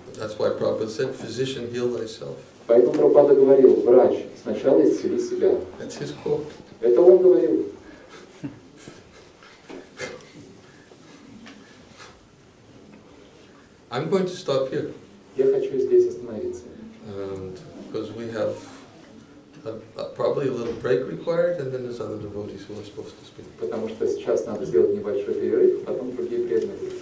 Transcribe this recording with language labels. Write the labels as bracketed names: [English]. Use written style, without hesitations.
[English] That's why Prabhupada said, physician, heal thyself. [Russian] Поэтому Прабхупада говорил, врач, сначала исцели себя. [English] That's his quote. [Russian] Это он говорил. [English] I'm going to stop here. [Russian] Я хочу здесь остановиться. [English] Because we have probably a little break required, and then there's other devotees who are supposed to speak. [Russian] Потому что сейчас надо сделать небольшой перерыв, потом другие преданные.